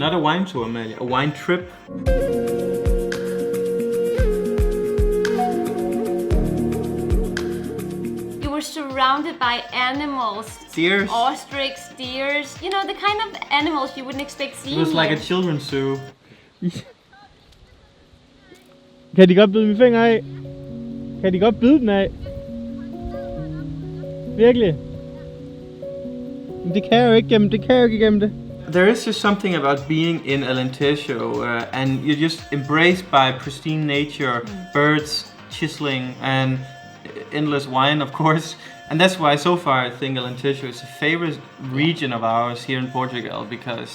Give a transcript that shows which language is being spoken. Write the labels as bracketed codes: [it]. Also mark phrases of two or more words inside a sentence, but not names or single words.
[en] Not a wine tour, Amalie, a wine trip. You were surrounded by animals. Deers. Ostrich, deers, you know, the kind of animals you wouldn't expect seeing It was like a here. children's zoo. [da] Kan de godt bide min finger af? Kan de godt bide den af? Virkelig? Men det kan jeg jo ikke gennem det. [en] There is just something about being in Alentejo and you're just embraced by pristine nature, birds chiseling and endless wine, of course. And that's why so far I think Alentejo is a favorite region of ours here in Portugal, because